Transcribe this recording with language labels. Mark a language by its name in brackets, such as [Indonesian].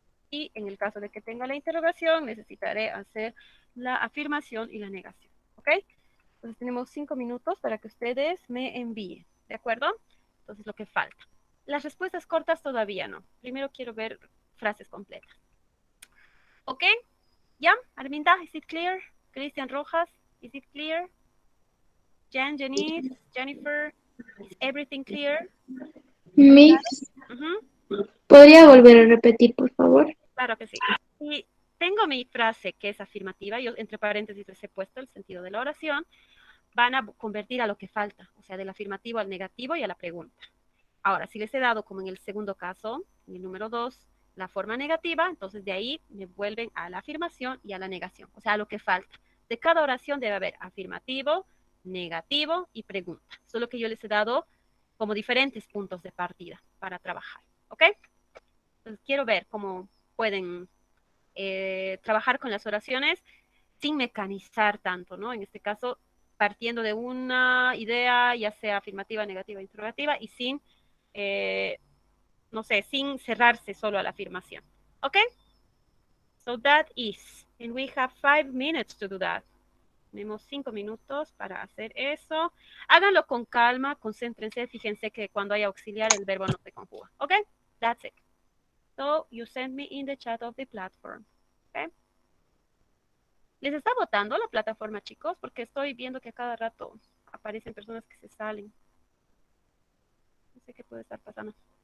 [Spanish] Y en el caso de que tenga la interrogación, necesitaré hacer la afirmación y la negación. ¿Ok? Entonces tenemos 5 minutos para que ustedes me envíen. ¿De acuerdo? Entonces lo que falta. Las respuestas cortas todavía no. Primero quiero ver frases completas. [English] ¿Ok? ¿Ya? Arminda, is it clear? Cristian Rojas, is it clear? Jan, Janice, Jennifer, is everything clear? [Spanish] Miss, Ujú, ¿podría volver a repetir, por favor? claro que sí. Y tengo mi frase que es afirmativa, yo entre paréntesis les he puesto el sentido de la oración, van a convertir a lo que falta, o sea, del afirmativo al negativo y a la pregunta. Ahora, si les he dado, como en el segundo caso, en el número 2, la forma negativa, entonces de ahí me vuelven a la afirmación y a la negación, o sea, a lo que falta. De cada oración debe haber afirmativo, negativo y pregunta. Solo que yo les he dado como diferentes puntos de partida para trabajar, ¿ok? Entonces quiero ver cómo pueden trabajar con las oraciones sin mecanizar tanto, ¿no? En este caso, partiendo de una idea, ya sea afirmativa, negativa, interrogativa, y sin, no sé, sin cerrarse solo a la afirmación. ¿Ok? [English] So that is, and we have 5 minutes to do that. [Spanish] Tenemos 5 minutos para hacer eso. Háganlo con calma, concéntrense, fíjense que cuando hay auxiliar el verbo no se conjuga. [English] ¿Ok? That's it. So you send me in the chat of the platform. ¿Ok? [Spanish] ¿Les está votando la plataforma, chicos? Porque estoy viendo que a cada rato aparecen personas que se salen. No sé qué puede estar pasando.